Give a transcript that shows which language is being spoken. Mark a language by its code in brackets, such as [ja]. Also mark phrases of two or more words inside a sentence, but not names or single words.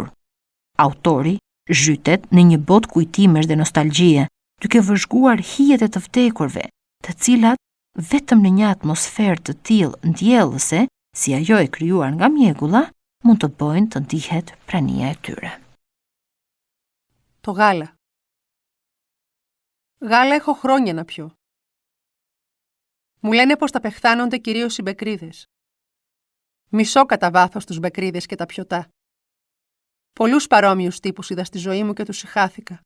[sq] Autori zhytet në një botë kujtimesh dhe nostalgjie, duke vëzhguar hijet e të vdekurve, të cilat vetëm në një atmosferë të tillë ndjellëse, si ajo e krijuar nga mjegulla, mund të bëjnë të ndihet prania e tyre. [el] Το γάλα. Γάλα έχω χρόνια να πιω. Μου λένε πως τα πεχθάνονται κυρίως οι μπεκρίδες. Μισώ κατά βάθος τους μπεκρίδες και τα πιωτά. Πολλούς παρόμοιους τύπους είδα στη ζωή μου και τους συχάθηκα.